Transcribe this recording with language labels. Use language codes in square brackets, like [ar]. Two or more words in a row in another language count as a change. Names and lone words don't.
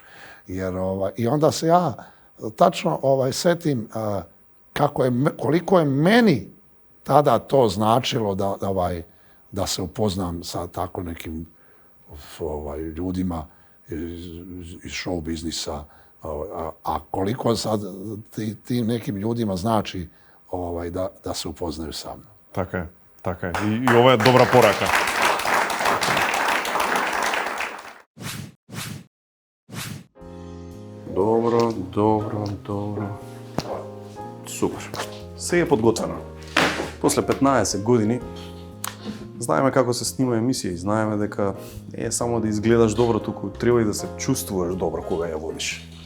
[sr] I onda se ja tačno setim koliko je meni tada to značilo da se upoznam sa tako nekim ljudima iz show biznisa, a koliko sad tim nekim ljudima znači da se upoznaju sa mnom. [mk] Така е. Така е. И ова е добра порака. Добро. Супер. Се е подготвено. После 15 години знаеме како се снима емисија и знаеме дека не е само да изгледаш добро, туку треба и да се чувствуваш добро кога ја водиш.